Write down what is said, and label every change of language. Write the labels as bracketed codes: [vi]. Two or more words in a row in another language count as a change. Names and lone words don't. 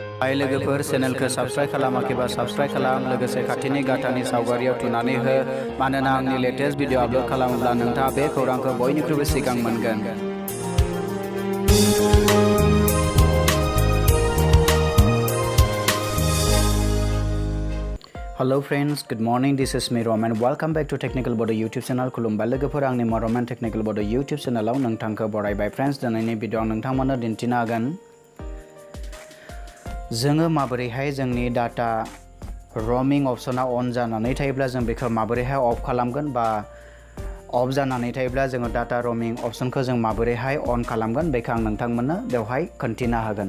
[brx] हाय लोगोफोर चेनेलखौ साबस्क्राइब खालामाखैबा साबस्क्राइब खालाम लोगोसे खाथिनि गाथानि सावगारियाव थुनानै हो मानोना आंनि [en] latest video [brx] आपलोड खालामोब्ला नोंथाङा बे खौरांखौ बयनिख्रुइबो सिगां मोनगोन। [en] Hello friends, good morning. This is me Roman. Welcome back to Technical Bodo YouTube channel. [brx] खुलुमबाय लोगोफोर आंनि Roman Technical Bodo YouTube channelआव नोंथांखौ बरायबाय फ्रेंड्स। दिनैनि भिडिअआव नोंथांमोननो दिन्थिनो हागोन जोङो माबोरैहाय जोंनि [en] data roaming [brx] अप्शना अन जानानै थायोब्ला जों बेखौ माबोरैहाय अफ खालामगोन बा अफ जानानै थायोब्ला जोङो [en] data roaming [brx] अप्शनखौ जों माबोरैहाय अन खालामगोन बेखौ आं नोंथांमोननो बेवहाय खोन्थिनो हागोन।